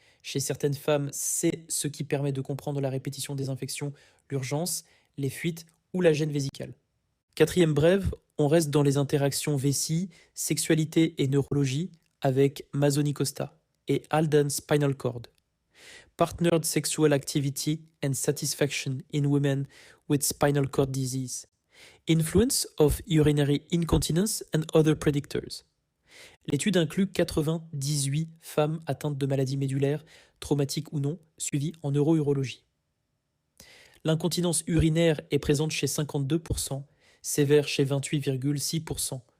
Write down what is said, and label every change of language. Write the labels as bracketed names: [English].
[French] Chez certaines femmes, c'est ce qui permet de comprendre la répétition des infections, l'urgence, les fuites ou la gêne vésicale. Quatrième brève, on reste dans les interactions vessie, sexualité et neurologie avec Mazzoni Costa et Alden Spinal Cord. [English] Partnered Sexual Activity and Satisfaction in Women with Spinal Cord Disease. Influence of Urinary Incontinence and Other Predictors. [French] L'étude inclut 98 femmes atteintes de maladies médulaires, traumatiques ou non, suivies en neurourologie. L'incontinence urinaire est présente chez 52%, sévère chez 28,6%.